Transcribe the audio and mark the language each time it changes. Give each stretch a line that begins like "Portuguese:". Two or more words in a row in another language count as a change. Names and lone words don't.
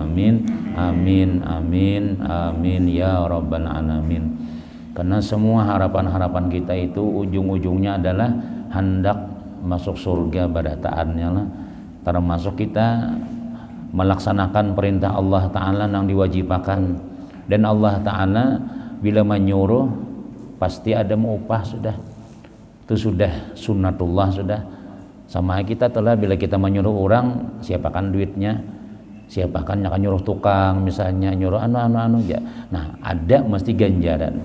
Arabic: Amin, amin, amin, amin ya rabbal alamin.
Indonesian: Karena semua harapan-harapan kita itu ujung-ujungnya adalah hendak masuk surga pada taatnya lah. Termasuk kita melaksanakan perintah Allah Ta'ala yang diwajibkan, dan Allah Ta'ala bila menyuruh pasti ada upah, sudah itu sudah sunnatullah. Sudah sama kita telah bila kita menyuruh orang, siapakan duitnya, siapakan yang akan nyuruh tukang misalnya, nyuruh anu ya, nah ada mesti ganjaran.